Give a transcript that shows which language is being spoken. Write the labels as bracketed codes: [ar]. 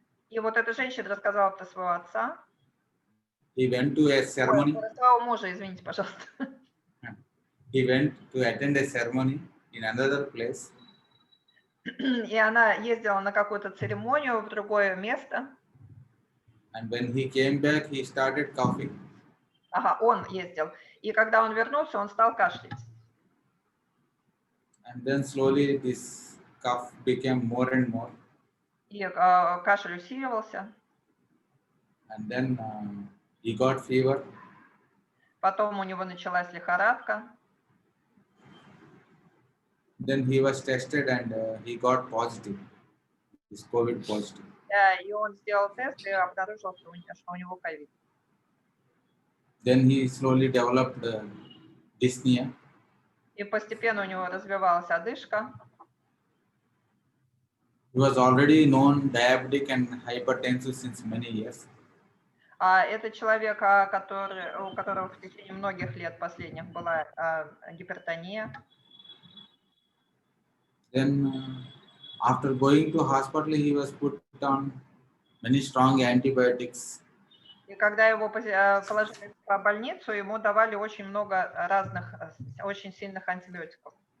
[ru] И вот эта женщина рассказала про своего отца. [en] He went to a ceremony. [ru] Про своего мужа, извините, пожалуйста. [en] He went to attend a ceremony in another place. [ru] И она ездила на какую-то церемонию в другое место. [en] And when he came back, he started coughing. [ru] Ага, он ездил. И когда он вернулся, он стал кашлять. [en] And then slowly this cough became more and more. [ru] И кашель усиливался. [en] And then he got fever. [ru] Потом у него началась лихорадка. [en] Then he was tested and he got positive. He's COVID positive. [ru] И он сделал тест и обнаружил, что у него ковид. [en] Then he slowly developed dyspnea. [ru] И постепенно у него развивалась одышка. [en] He was already known diabetic and hypertensive since many years. [ru] Это человек, у которого в течение многих лет последних была гипертония. [en] Then after going to hospital, he was put on many strong antibiotics. [ru] И когда его положили в больницу, ему давали очень много разных, очень сильных антибиотиков.